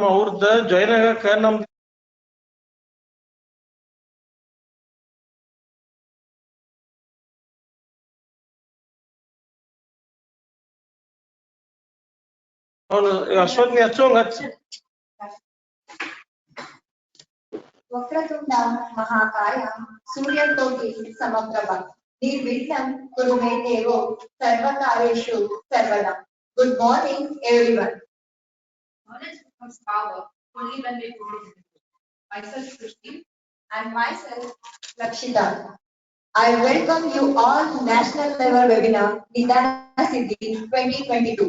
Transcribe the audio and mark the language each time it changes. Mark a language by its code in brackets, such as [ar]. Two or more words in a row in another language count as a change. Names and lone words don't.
[kn] ಅವ್ರದ್ದು ಜಾಯಿನ್ ಆಗಕ್ಕೆ ನಮ್ದು ಅವನು ಅಶ್ವತ್ಥಿ ಹಚ್ಚೋಂಗ್ ಹಚ್ಚಿ. [sa] ವಕ್ರತುಂಡ ಮಹಾಕಾಯ ಸೂರ್ಯಕೋಟಿ ಸಮಪ್ರಭ ನಿರ್ವಿಘ್ನಂ ಕುರು ಮೇ ದೇವೋ ಸರ್ವಕಾರ್ಯೇಷು ಸರ್ವದಾ. [en] Good morning, everyone. Knowledge becomes power only when we grow. Myself, Krishti. And myself, Lakshita. I welcome you all to National Level Webinar Nidana City 2022.